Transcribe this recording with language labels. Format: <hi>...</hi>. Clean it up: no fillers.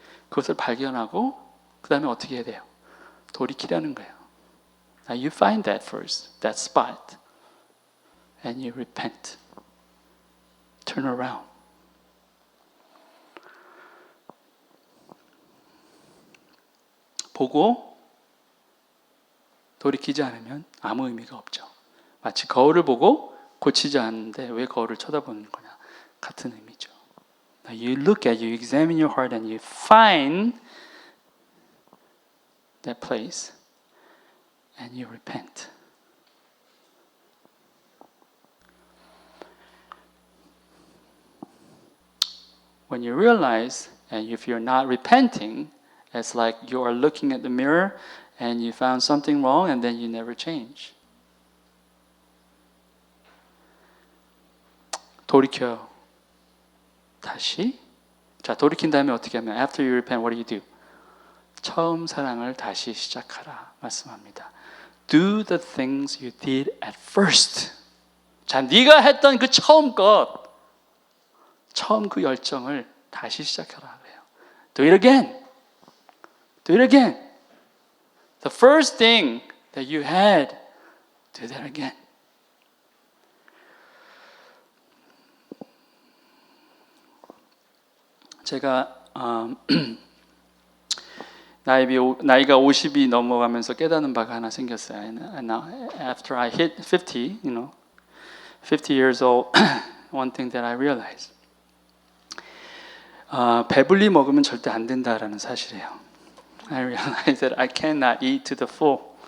<ko>그것을 발견하고 그 다음에 어떻게 해야 돼요? 돌이키라는 거예요.</ko> <en>Now you find that first, that spot, and you repent. Turn around.</en> <ko>보고 돌이키지 않으면 아무 의미가 없죠. 마치 거울을 보고 고치지 않는데 왜 거울을 쳐다보는 거냐? 같은 의미죠.</ko> <en>Now you look at, you examine your heart and you find that place and you repent. When you realize, and if you're not repenting, it's like you are looking at the mirror and you found something wrong and then you never change.</en> <ko>돌이켜요. 다시. 자, 돌이킨 다음에 어떻게 하면</ko> <en>after you repent, what do you do?</en> <ko>처음 사랑을 다시 시작하라 말씀합니다.</ko> <en>Do the things you did at first.</en> <ko>자, 네가 했던 그 처음 것, 처음 그 열정을 다시 시작하라 그래요.</ko> <en>Do it again. Do it again. The first thing that you had, do that again.</en> <ko>제가 나이가 50이 넘어가면서 깨닫는 바가 하나 생겼어요.</ko> <en>And now, after I hit 50, 50 years old, one thing that I realized.</en> <ko>배불리 먹으면 절대 안 된다라는 사실이에요.</ko> <en>I realized that I cannot eat to the full.</en>